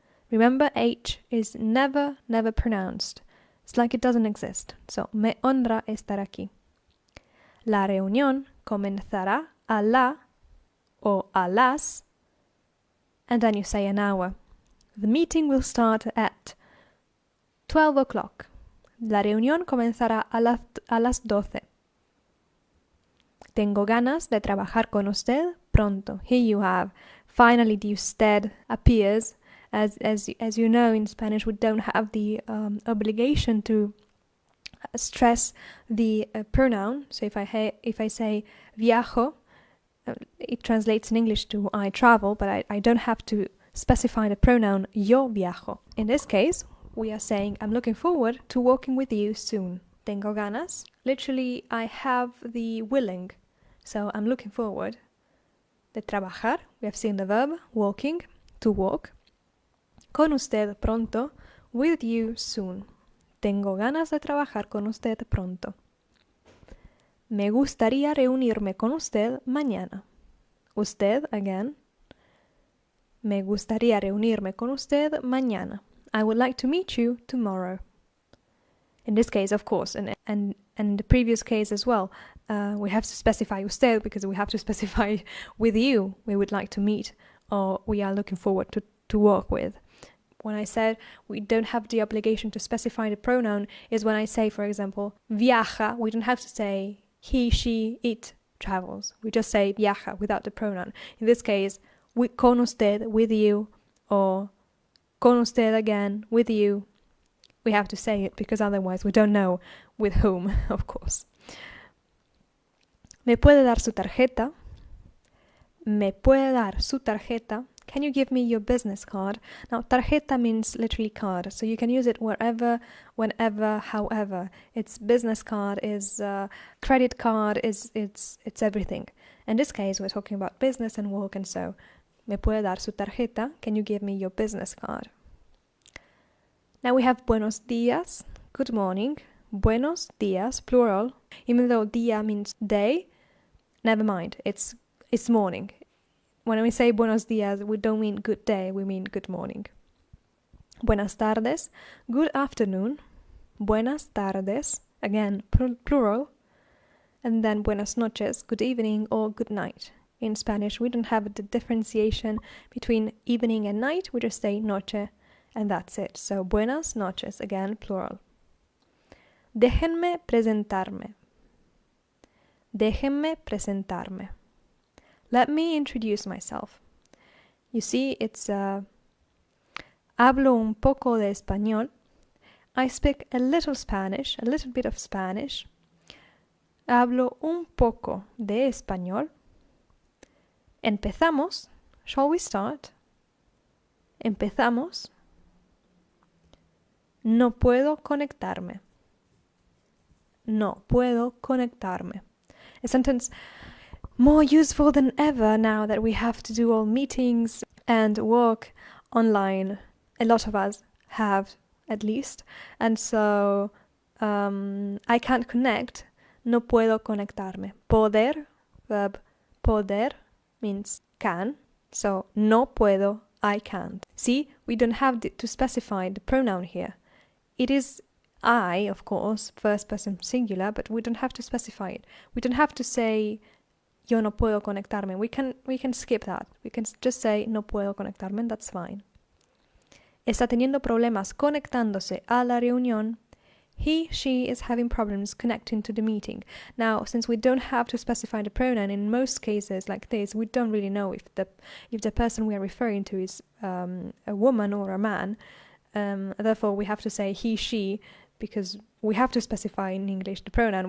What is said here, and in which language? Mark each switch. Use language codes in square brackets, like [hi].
[en] Remember, H is never pronounced. It's like it doesn't exist. [es] So, me honra estar aquí. La reunión comenzará a la o a las, [en] and then you say an hour. The meeting will start at 12 o'clock. [es] La reunión comenzará a las 12. Tengo ganas de trabajar con usted pronto. [en] Here you have. Finally, the usted appears. As you know, in Spanish, we don't have the obligation to stress the pronoun. So if I say viajo, it translates in English to I travel, but I don't have to specify the pronoun [es] yo viajo. [en] In this case, we are saying I'm looking forward to working with you soon. [es] Tengo ganas. [en] Literally, I have the willing. So I'm looking forward. [es] De trabajar, [en] we have seen the verb, working, to work. [es] Con usted pronto, [en] with you soon. [es] Tengo ganas de trabajar con usted pronto. Me gustaría reunirme con usted mañana. Usted, again. Me gustaría reunirme con usted mañana. [en] I would like to meet you tomorrow. In this case, of course, and the previous case as well, we have to specify usted because we have to specify with you we would like to meet or we are looking forward to work with. When I said we don't have the obligation to specify the pronoun is when I say, for example, viaja, we don't have to say he, she, it travels. We just say viaja without the pronoun. In this case, [es] con usted, [en] with you, or con usted again, with you. We have to say it because otherwise we don't know with whom, of course. [es] ¿Me puede dar su tarjeta? Me puede dar su tarjeta [en] Can you give me your business card? Now, tarjeta means literally card, so you can use it wherever, whenever, however. It's business card, is credit card, it's everything. In this case, we're talking about business and work, and so, [es] ¿me puede dar su tarjeta? [en] Can you give me your business card? Now we have [es] buenos días, [en] good morning. [es] Buenos días, [en] plural. Even though día means day, never mind, it's morning. When we say [es] buenos días, [en] we don't mean good day, we mean good morning. [es] Buenas tardes, [en] good afternoon. Buenas tardes, again, plural. And then [es] buenas noches, [en] good evening or good night. In Spanish, we don't have the differentiation between evening and night, we just say noche, and that's it. [es] So buenas noches, [en] again, plural. [es] Déjenme presentarme. Déjenme presentarme. [en] Let me introduce myself. You see, it's [es] hablo un poco de español. [en] I speak a little Spanish, a little bit of Spanish. [es] Hablo un poco de español. Empezamos. [en] Shall we start? Empezamos. [es] No puedo conectarme. No puedo conectarme. [en] A sentence more useful than ever now that we have to do all meetings and work online. A lot of us have, at least. And so I can't connect. [es] No puedo conectarme. Poder, verb poder, [en] means can. So [es] no puedo, [en] I can't. See, we don't have to specify the pronoun here. It is I, of course, first person singular, but we don't have to specify it. We don't have to say [es] yo no puedo conectarme. [en] We can skip that. We can just say [es] no puedo conectarme, [en] and that's fine. [es] Está teniendo problemas conectándose a la reunión. [en] He, she is having problems connecting to the meeting. Now, since we don't have to specify the pronoun in most cases like this, we don't really know if the person we are referring to is a woman or a man. Therefore, we have to say he, she, because we have to specify in English the pronoun.